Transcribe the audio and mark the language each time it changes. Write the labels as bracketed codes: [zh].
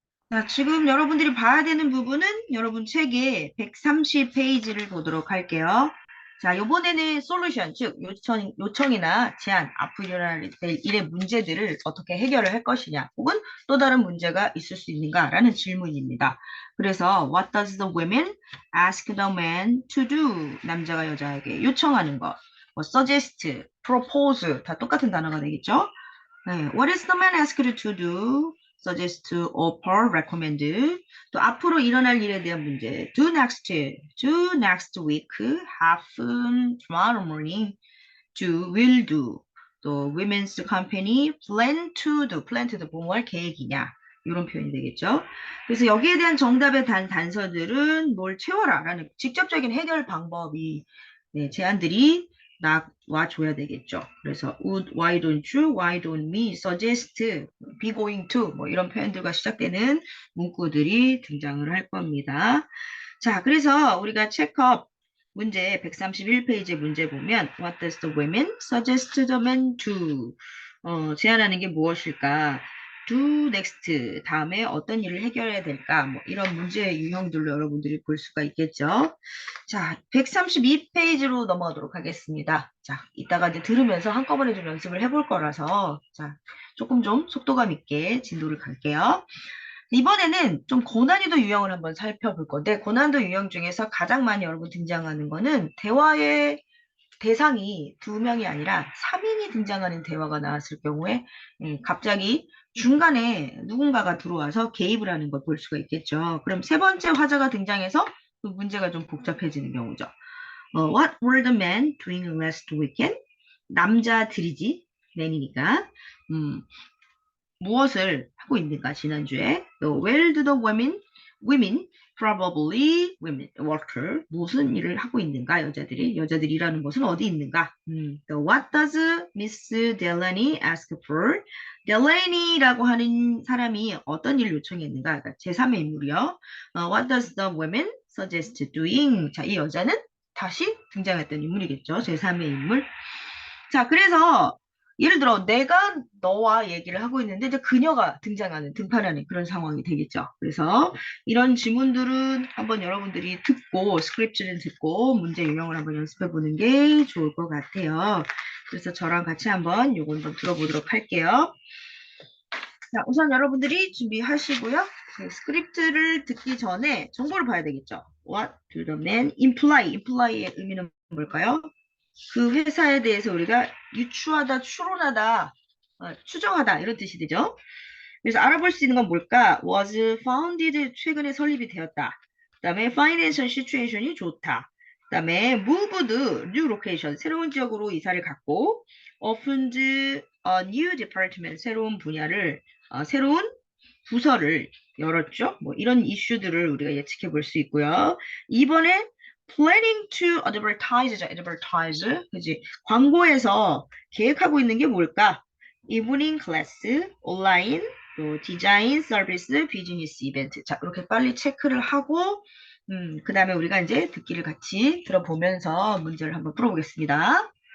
[ko] 자, 지금 여러분들이 봐야 되는 부분은 여러분 책의 130페이지를 보도록 할게요. 자, 이번에는 솔루션, 즉 요청이나 제안, 앞으로 일어날 일의 문제들을 어떻게 해결을 할 것이냐, 혹은 또 다른 문제가 있을 수 있는가라는 질문입니다. [en] 그래서 What does the women ask the man to do? [ko] 남자가 여자에게 요청하는 것, 뭐 suggest, propose 다 똑같은 단어가 되겠죠. [en] 네, What is the man asked to do? suggest, offer, recommend. [ko] 또 앞으로 일어날 일에 대한 문제. [en] do next week, happen tomorrow morning, will do. 또 women's company, plan to do. plan to do [ko] 뭐할 계획이냐. 이런 표현이 되겠죠. 그래서 여기에 대한 정답의 단서들은 뭘 채워라 라는 직접적인 해결 방법이 제안들이 나와줘야 되겠죠. 그래서 would, [en] why don't you, why don't me, [ko] suggest, be going to 뭐 이런 표현들과 시작되는 문구들이 등장을 할 겁니다. 자, 그래서 우리가 체크업 문제 131페이지 문제 보면 [en] What does the women suggest the man to? [ko] 제안하는 게 무엇일까? do next 다음에 어떤 일을 해결해야 될까? 뭐 이런 문제 유형들로 여러분들이 볼 수가 있겠죠. 자, 132페이지로 넘어가도록 하겠습니다. 자, 이따가 이제 들으면서 한꺼번에 좀 연습을 해볼 거라서 자, 조금 좀 속도감 있게 진도를 갈게요. 이번에는 좀 고난이도 유형을 한번 살펴볼 건데 고난이도 유형 중에서 가장 많이 여러분 등장하는 거는 대화의 대상이 2명이 아니라 3인이 등장하는 대화가 나왔을 경우에 갑자기 중간에 누군가가 들어와서 개입을 하는 걸 볼 수가 있겠죠. 그럼 세 번째 화자가 등장해서 그 문제가 좀 복잡해지는 경우죠. [en] What were the men doing last weekend? [ko] 남자들이지, 맨이니까. 무엇을 하고 있는가, 지난주에. 또 [en] Where do the women probably women worker [ko] 무슨 일을 하고 있는가 여자들이라는 것은 어디 있는가. [en] 또 What does Miss Delaney ask for? [ko] Delaney라고 하는 사람이 어떤 일을 요청했는가. 그러니까 제3의 인물이요. [en] What does the women suggest doing? [ko] 자, 이 여자는 다시 등장했던 인물이겠죠. 제3의 인물. 자, 그래서 예를 들어 내가 너와 얘기를 하고 있는데 이제 그녀가 등판하는 그런 상황이 되겠죠. 그래서 이런 지문들은 한번 여러분들이 듣고 스크립트를 듣고 문제 유형을 한번 연습해 보는 게 좋을 것 같아요. 그래서 저랑 같이 한번 요거 한번 들어보도록 할게요. 자, 우선 여러분들이 준비하시고요. 그 스크립트를 듣기 전에 정보를 봐야 되겠죠. [en] What do the men imply? [ko] imply의 의미는 뭘까요? 그 회사에 대해서 우리가 유추하다, 추론하다, 추정하다 이런 뜻이 되죠. 그래서 알아볼 수 있는 건 뭘까? was founded 최근에 설립이 되었다. 그 다음에 financial situation이 좋다. 그 다음에 [en] moved new location [ko] 새로운 지역으로 이사를 갔고 [en] opened a new department [ko] 새로운 분야를 새로운 부서를 열었죠. 뭐 이런 이슈들을 우리가 예측해 볼 수 있고요. 이번에 [en] planning to advertise, [ko] 그지? 광고에서 계획하고 있는 게 뭘까? 이브닝 클래스, 온라인, 또 디자인, 서비스, 비즈니스 이벤트. 자, 이렇게 빨리 체크를 하고, 그 다음에 우리가 이제 듣기를 같이 들어보면서 문제를 한번 풀어보겠습니다.